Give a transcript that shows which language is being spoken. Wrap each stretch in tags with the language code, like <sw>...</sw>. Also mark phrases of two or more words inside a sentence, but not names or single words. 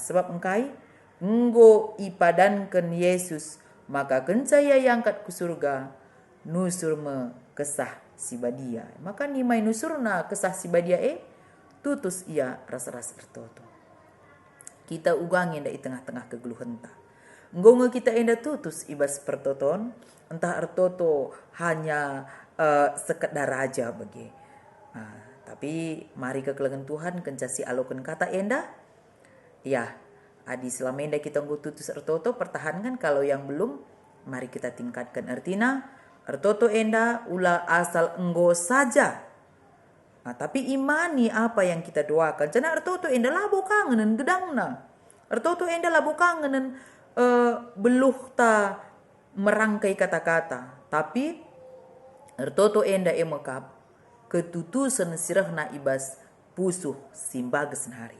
<btx>Sebab engkai nggo ipadankan Yesus, maka kencaya yangkat ku surga, nusur me kesah si badia. Maka nimai nusurna kesah si badia tutus ia ras-ras ertoto. Kita ugangi nda i tengah-tengah kegeluhan ta. Nggonge kita enda tutus ibas pertoton, entah ertoto</btx> <id>hanya sekedar</id> <btx>aja bagi. Tapi mari kekelengan Tuhan kencasi alokan kata enda. Ya, adi selama enda kita nggo tutus ertoto, pertahankan.</btx> <id>Kalau yang belum, mari kita tingkatkan ertina.</id> <btx>Ertoto enda ulah asal enggo saja.</btx> <id>Tapi imani apa yang kita doakan.</id> <btx>Cana ertoto enda labo kangenan gedangna. Ertoto enda labo kangenan beluh ta</btx> <id>merangkai kata-kata.</id> <btx>Tapi ertoto enda emekap ketutusan sirahna ibas pusuh simbages hari.</btx>